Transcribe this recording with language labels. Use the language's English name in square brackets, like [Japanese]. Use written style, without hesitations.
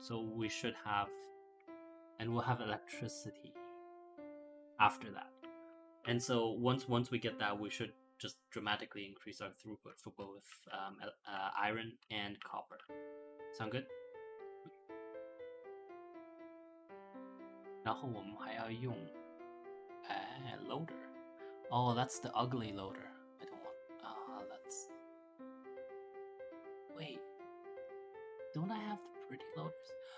[English] So we should have, and we'll have electricity after that. And so once we get that, we should just dramatically increase our throughput for both iron and copper. Sound good? [Chinese] 然后我们还要用loader. [English] Oh, that's the ugly loader. I don't want. That's. Wait. Don't I have the pretty loaders?